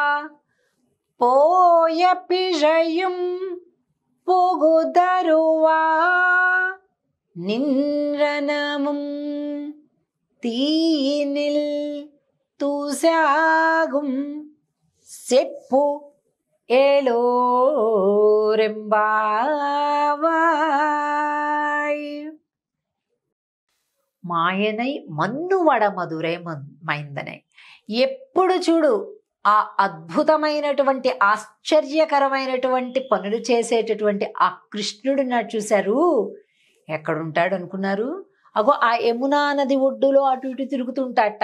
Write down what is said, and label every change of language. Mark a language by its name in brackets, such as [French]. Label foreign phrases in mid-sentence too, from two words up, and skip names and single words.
[Tamil] போய பிழையும் புகுதருவா நின்றனமும் தீயினில் தூசாகும் செப்பு ఏలోరెంబావాయ్. மாயனை மன்னு வட மதுரை மைந்தனை. [Telugu] ఎప్పుడు చూడు ఆ అద్భుతమైనటువంటి ఆశ్చర్యకరమైనటువంటి పనులు చేసేటటువంటి ఆ కృష్ణుడు నా చూశారు. ఎక్కడుంటాడు అనుకున్నారు? అగో ఆ యమునా నది ఒడ్డులో అటు ఇటు తిరుగుతుంటాట.